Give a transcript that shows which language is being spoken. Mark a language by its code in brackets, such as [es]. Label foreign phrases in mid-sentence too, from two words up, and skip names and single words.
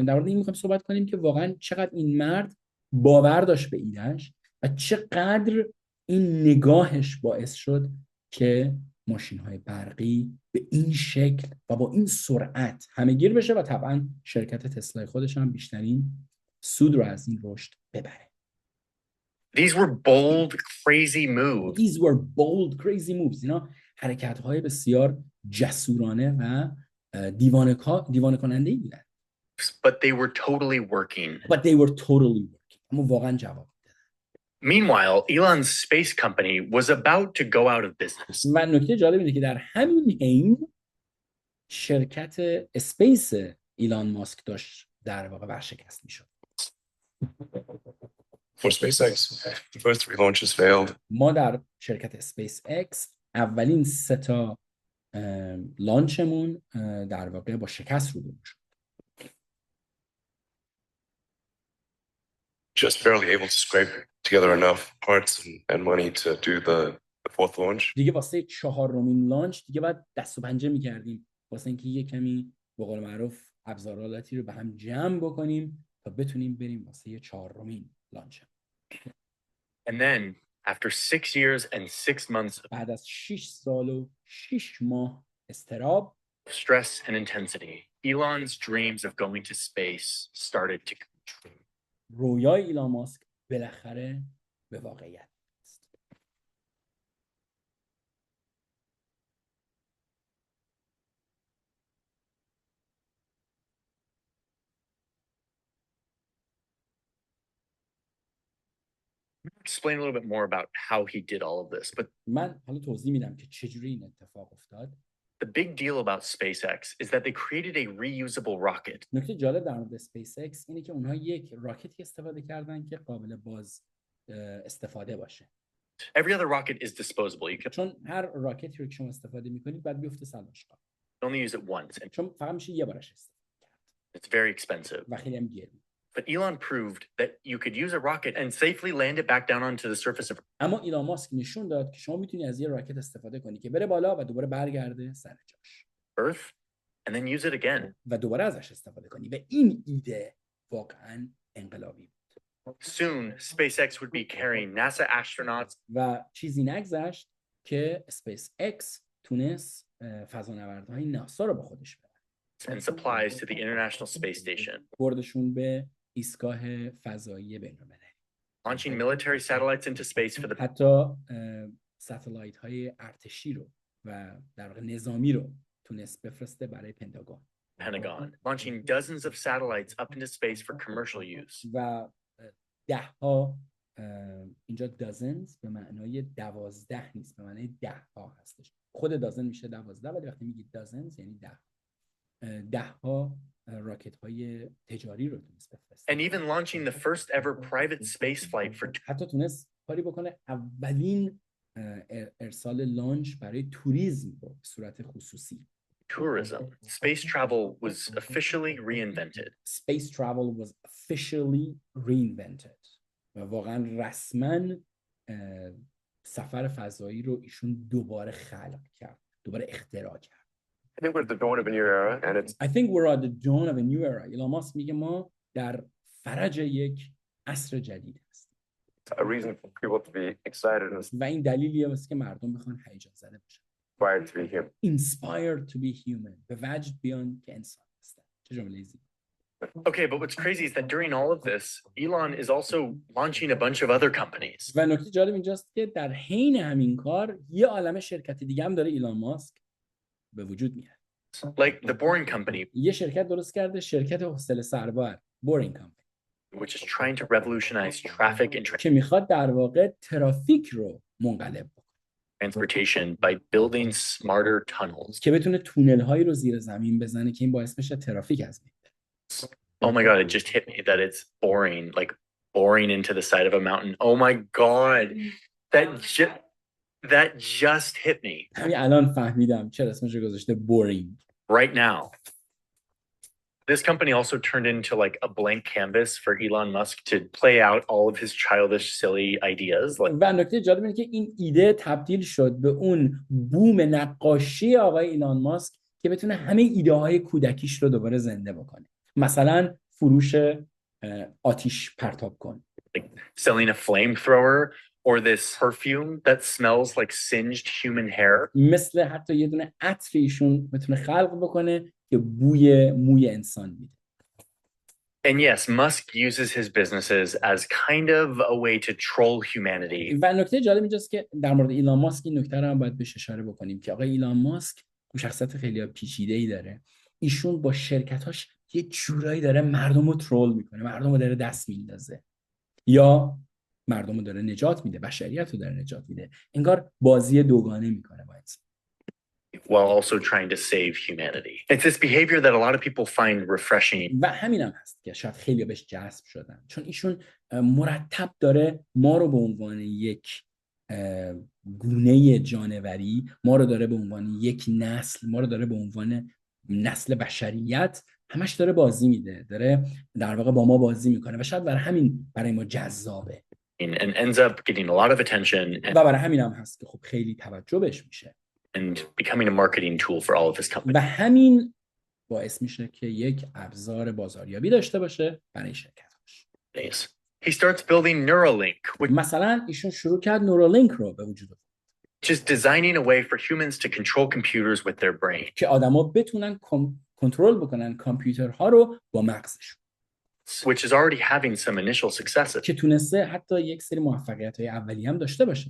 [fa] در مورد این می‌خوایم صحبت کنیم که واقعا چقدر این مرد باور داشت به ایده‌اش و چقدر این نگاهش باعث شد که ماشین‌های برقی به این شکل و با این سرعت همه‌گیر بشه و طبعاً شرکت تسلا خودش هم بیشترین سود رو از این رشد ببره. [en] These were bold, crazy moves. These were bold, crazy moves. [fa] اینا حرکت‌های بسیار جسورانه و دیوانه کننده‌ای بودن. [en] But they were totally working. But they were totally working. [fa] اما واقعاً جواب. [en] Meanwhile, Elon's space company was about to go out of business. [fa] و نکته جالب اینه که در همین حین شرکت اسپیس ایلان ماسک داشت در واقع ورشکست میشد. [en] For SpaceX, the first 3 launches failed. [fa] ما در شرکت اسپیس اکس اولین 3 تا لانچمون در واقع با شکست روبرو شد. [en] Just barely able to scrape together enough parts and money to do the 4th launch. [fa] دیگه واسه 4مین لانچ دیگه باید دست و پنجه می‌کردیم واسه اینکه یه کمی به قول معروف ابزارالاتی رو به هم جمع بکنیم تا بتونیم بریم واسه 4مین لانچ. [en] And then, after 6 years and 6 months of [fa] بعد از 6 سال و 6 ماه اضطراب، [en] stress and intensity, Elon's dreams of going to space started to come true. [fa] رویای ایلان ماسک بالاخره به واقعیت است. [en] Explain a little bit more about how he did all of this, but [fa] من حالا توضیح میدم که چجوری این اتفاق افتاد. [en] the big deal about SpaceX is that they created a reusable rocket. [fa] نکته جالب در مورد اسپیس اکس اینه که اونها یک راکتی استفاده کردن که قابل باز استفاده باشه. [en] Every other rocket is disposable. You can [fa] چون هر راکتی رو که شما استفاده میکنید بعد بیفته سلاشگاه. [en] only use it once, and [fa] چون فقط میشه یه بارش استفاده کرد [en] it's very expensive. [fa] و خیلی هم گرون. [en] But Elon proved that you could use a rocket and safely land it back down onto the surface of [fa] اما ایلان ماسک نشون داد که شما میتونی از یه راکت استفاده کنی که بره بالا و دوباره برگرده سر جاش [en] Earth and then use it again. [fa] و دوباره ازش استفاده کنی. و این ایده واقعا انقلابی بود. [en] Soon, SpaceX would be carrying NASA astronauts [fa] و چیزی نگذشت که اسپیس اکس تونست فضانوردهای ناسا رو با خودش ببره. [en] and supplies to the International Space Station, [fa] بردشون به ایستگاه فضایی بین‌المللی. [en] launching military satellites into space for the [fa] حتی ستلایت های ارتشی رو و در واقع نظامی رو تونست بفرسته برای پنتاگون. [en] Pentagon, launching dozens of satellites up into space for commercial use. [fa] و 10 ها اینجا دازنز به معنای 12 نیست، به معنای 10 ها هستش. خود دازن میشه 12 ولی وقتی میگید دازنز یعنی 10 ها راکت های تجاری رو تونست بفرسته. [en] And even launching the first ever private space flight for [fa] حتی تونست کاری بکنه اولین ارسال لانچ برای توریسم رو به صورت خصوصی. [en] tourism. Space travel was officially reinvented. Space travel was officially reinvented. [fa] و واقعا رسما سفر فضایی رو ایشون دوباره خلق کرد، دوباره اختراع کرد. [en] I think we're at the dawn of a new era, and it's I think we're at the dawn of a new era. [fa] ایلان ماسک میگه ما در فرج یک عصر جدید هستیم. [en] a reason for people to be excited and [fa] و این دلیلیه واسه که مردم بخوان هیجان زده باشن. [en] inspired to be human. Inspired to be human. [fa] به وجد بیان که انسان هستن. چه جمله زیبا. [en] Okay, but what's crazy is that during all of this, Elon is also launching a bunch of other companies. [fa] و نکته جالب اینجاست که در حین همین کار یه عالمه شرکت دیگه هم داره ایلان ماسک به وجود میاد. [en] Like the Boring Company, [fa] یه شرکت درست کرده، شرکت حوصله سربر، بورینگ کامپنی، [en] which is trying to revolutionize traffic and [fa] که میخواد در واقع ترافیک رو منقلب بکنه، [en] transportation by building smarter tunnels. [fa] که بتونه تونل هایی رو زیر زمین بزنه که این باعث بشه ترافیک از بین بره. [en] Oh my God, it just hit me that it's boring, like boring into the side of a mountain. Oh my God, that just hit me [fa] همین الان فهمیدم چرا اسمش رو گذاشته بورینگ. [en] right now. This company also turned into like a blank canvas for Elon Musk to play out all of his childish, silly ideas. Like, [fa] و نکته جالب اینه که این ایده تبدیل شد به اون بوم نقاشی آقای ایلان ماسک که بتونه همه ایده های کودکیش رو دوباره زنده بکنه. مثلا فروش آتیش پرتاب کن، [en] selling a flamethrower or this perfume that smells like singed human hair. [fa] مثل حتی یه دونه عطر ایشون بتونه خلق بکنه که بوی موی انسان میده. [en] And yes, Musk uses his businesses as kind of a way to troll humanity. [fa] و نکته جالب اینجاست که در مورد ایلان ماسک این نکته رو هم باید بهش اشاره بکنیم که آقای ایلان ماسک شخصیت خیلی پیچیده‌ای داره. ایشون با شرکتاش یه جورایی داره مردم رو ترول میکنه، مردم رو داره دست میندازه یا مردم رو داره نجات میده، بشریت رو داره نجات میده. انگار بازی دوگانه میکنه با انسان. [en] While also trying to save humanity. It's this behavior that a lot of people find refreshing. [fa] و همین هم هست که شاید خیلی بهش جذب شدن، چون ایشون مرتب داره ما رو به عنوان یک گونه جانوری، ما رو داره به عنوان یک نسل، ما رو داره به عنوان نسل بشریت همش داره بازی میده، داره در واقع با ما بازی میکنه و شاید برای همین برای ما جذابه [en] And ends up getting a lot of attention [fa] و برای همین هم هست که خب خیلی توجه بهش میشه [en] and becoming a marketing tool for all of his companies. [fa] و همین باعث میشه که یک ابزار بازاریابی داشته باشه برای شرکت‌هاش. [en] He starts building Neuralink, which [fa] مثلا ایشون شروع کرد نورالینک رو به وجود آورد [en] is designing a way for humans to control computers with their brain, [fa] که آدما بتونن کنترل بکنن کامپیوترها رو با مغزشون، [en] which is already having some initial successes. [fa] که تونسته حتی یک سری موفقیت‌های اولیه هم داشته باشه.